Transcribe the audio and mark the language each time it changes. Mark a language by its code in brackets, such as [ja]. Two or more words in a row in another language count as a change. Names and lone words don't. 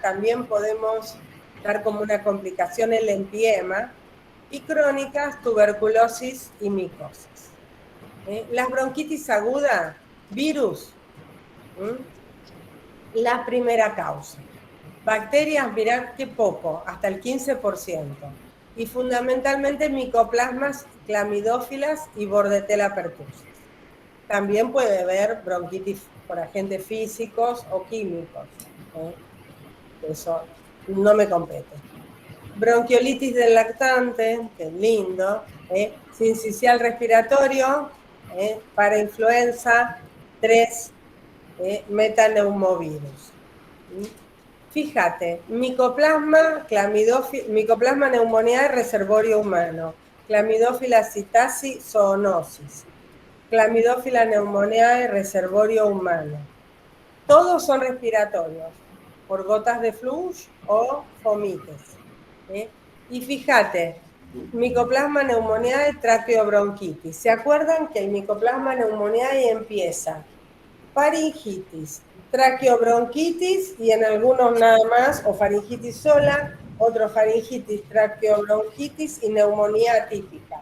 [es] También podemos dar como una complicación el empiema, y crónicas, tuberculosis y micosis. Las bronquitis agudas, virus, la primera causa. Bacterias, mirad qué poco, hasta el 15%. Y fundamentalmente micoplasmas, clamidófilas y Bordetella pertussis. También puede haber bronquitis por agentes físicos o químicos. Eso no me compete. Bronquiolitis del lactante, que es lindo. Sincicial respiratorio, para influenza, 3 metaneumovirus. Fíjate, micoplasma pneumoniae reservorio humano, clamidófila citasi zoonosis, clamidófila pneumoniae reservorio humano. Todos son respiratorios, por gotas de flush o fomites. Y fíjate, micoplasma pneumoniae traqueobronquitis. ¿Se acuerdan que el micoplasma pneumoniae empieza faringitis, traqueobronquitis y en algunos nada más, o faringitis sola, otro faringitis, traqueobronquitis y neumonía atípica.